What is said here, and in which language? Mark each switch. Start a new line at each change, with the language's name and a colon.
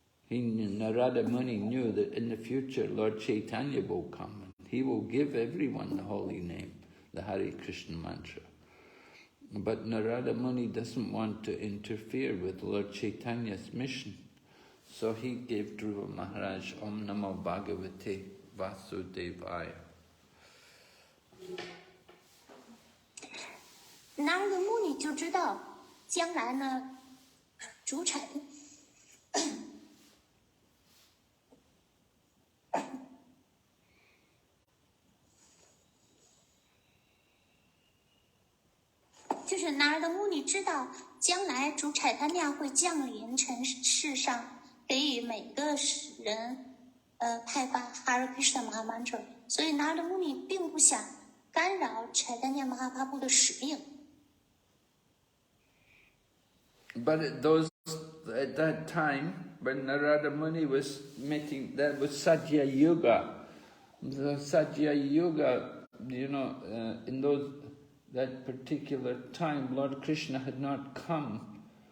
English: Narada Muni knew that in the future Lord Chaitanya will come and he will give everyone the holy name, the Hare Krishna mantra. But Narada Muni doesn't want to interfere with Lord Chaitanya's mission. So he gave Dhruva Maharaj Om Namo Bhagavate Vasudevaya.
Chinese: Narada Muni 就知道将来呢，主产就是Narada Muni 知道将来主Chaitanya会降临尘世上，给予每个人派发 Hare Krishna Maha Mantra， 所以Narada Muni 并不想干扰Chaitanya Mahaprabhu 的使命。
English: But at that time, when Narada Muni was meeting, that was Satya Yuga. The Satya Yuga, in that particular time, Lord Krishna had not come.